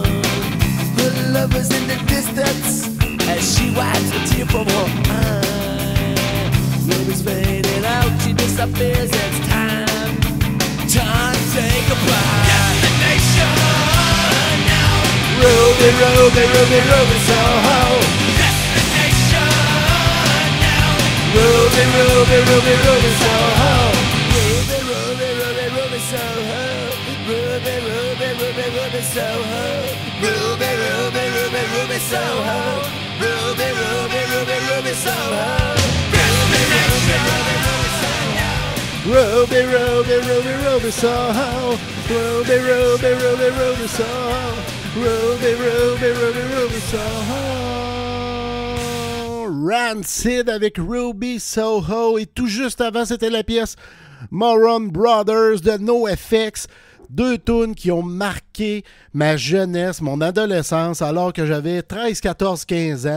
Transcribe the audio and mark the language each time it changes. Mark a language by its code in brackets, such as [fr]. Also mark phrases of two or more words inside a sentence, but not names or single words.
[en] The lover's in the distance as she wipes a tear from her eye. Ruby's fading out, she disappears, it's time to say goodbye. Destination now. Ruby, Ruby, Ruby, Ruby, Soho. Ruby, Ruby, Ruby, Ruby, Soho. Ruby, Ruby, Ruby, Ruby, Soho. Ruby, Ruby, Ruby, Ruby, Soho. Ruby, Ruby, Ruby, Ruby, Soho. Ruby, Ruby, Ruby, Ruby, Soho. Ruby, Ruby, Ruby, Ruby, Soho. Ruby, Ruby, Ruby, Ruby, Soho. Ruby, Ruby, Ruby, Ruby, Soho. Ruby, Ruby, Ruby, Ruby, Soho. [fr] Rancid avec Ruby Soho. Et tout juste avant, c'était la pièce Moron Brothers de NoFX. Deux tunes qui ont marqué ma jeunesse, mon adolescence, alors que j'avais 13, 14, 15 ans.